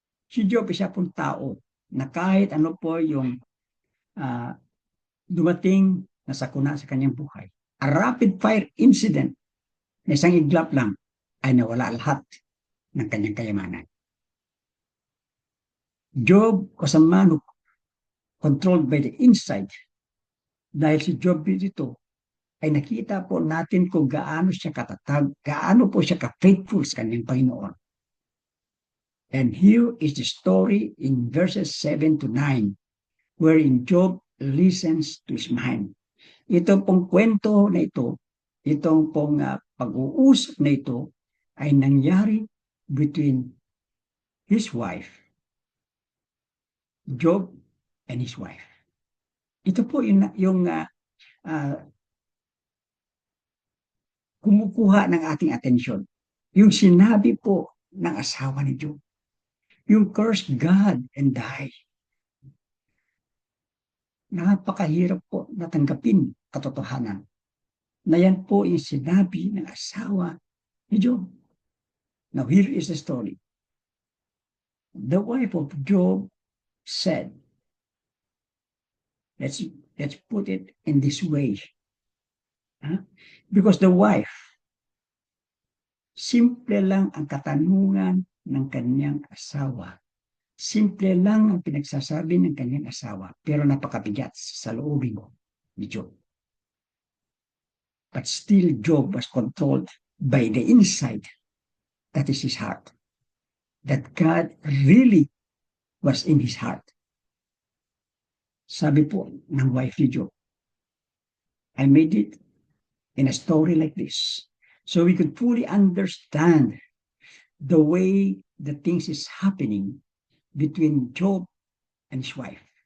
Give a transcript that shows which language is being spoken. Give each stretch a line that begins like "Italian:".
Filipino: Si Job isa pong tao na kahit ano po yung dumating na sakuna sa kanyang buhay,
English: a rapid fire incident
Filipino: na isang iglap lang ay nawala lahat ng kanyang kayamanan.
English: Job was a man who controlled by the inside.
Filipino: Dahil si Job dito ay nakita po natin kung gaano siya katatag, gaano po siya ka-faithful sa kanyang Panginoon.
English: And here is the story in verses 7 to 9, wherein Job listens to his mind.
Filipino: Ito pong kwento na ito, itong pong pag-uusap na ito ay nangyari
English: between his wife, Job and his wife.
Filipino: Ito po yung kumukuha ng ating atensyon. Yung sinabi po ng asawa ni Job. Yung
English: curse God and die.
Filipino: Napakahirap po natanggapin katotohanan na yan po yung sinabi ng asawa ni Job.
English: Now here is the story. The wife of Job said, let's put it in this way. Because the wife,
Filipino: simple lang ang katanungan ng kanyang asawa. Simple lang ang pinagsasabi ng kanyang asawa, pero napakabigat sa loobin ni Job.
English: But still, Job was controlled by the inside. That is his heart. That God really was in his heart.
Filipino: Sabi po ng wife ni Job,
English: I made it in a story like this so we could fully understand the way the things is happening between Job and his wife.